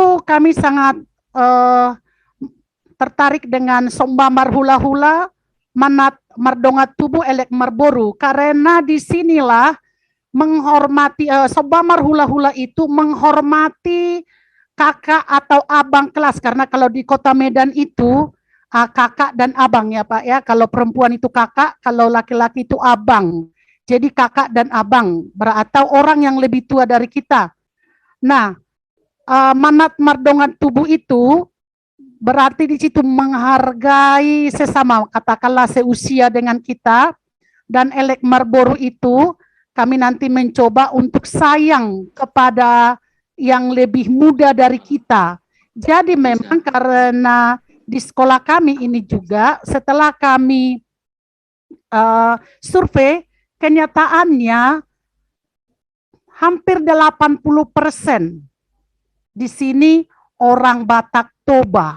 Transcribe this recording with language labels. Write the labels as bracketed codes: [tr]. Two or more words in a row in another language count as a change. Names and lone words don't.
[id] kami sangat tertarik dengan [bbc] Somba Marhula-hula, Manat Mardongat Tubuh Elek Marboru, [id] karena disinilah menghormati, [bbc] Somba Marhula-hula [id] itu menghormati kakak atau abang kelas, karena kalau di Kota Medan itu, kakak dan abang ya Pak ya, kalau perempuan itu kakak, kalau laki-laki itu abang. Jadi kakak dan abang, atau orang yang lebih tua dari kita. Nah, [bbc] manat mardongan tubuh [id] itu berarti di situ menghargai sesama, katakanlah seusia dengan kita, dan [bbc] elek marboru [id] itu kami nanti mencoba untuk sayang kepada yang lebih muda dari kita. Jadi memang karena di sekolah kami ini juga setelah kami survei, kenyataannya hampir 80% di sini orang Batak Toba.